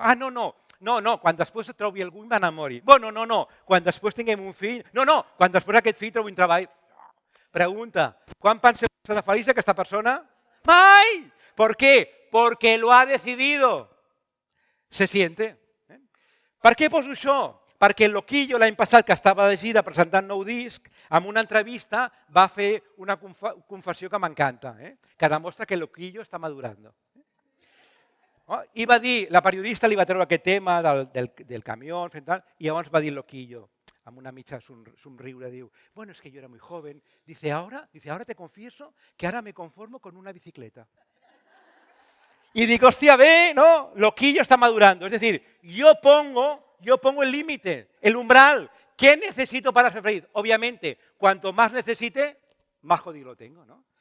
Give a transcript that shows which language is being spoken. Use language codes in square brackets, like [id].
[ca] Ah, no, quan després trobi algú i m'enamori. Bueno, no, quan després tinguem un fill. No, quan després aquest fill trobi un treball. [es] Pregunta, ¿cuán penseu que será feliz esta persona? ¡Ay! ¿Por qué? Porque lo ha decidido. Se siente. [ca] Per què poso això? Perquè el Loquillo l'any passat, que estava de gira presentant nou disc, en una entrevista va fer una confessió que m'encanta, que demostra que el Loquillo està madurant. I va dir, la periodista li va treure aquest tema del camió, i llavors va dir el Loquillo, amb una mitja somriure, diu, [es] bueno, es que yo era muy joven. Dice, ahora te confieso que ahora me conformo con una bicicleta. Y digo, hostia, ve, ¿no? Loquillo está madurando. Es decir, yo pongo el límite, el umbral. ¿Qué necesito para ser feliz? Obviamente, cuanto más necesite, más jodido lo tengo, ¿no?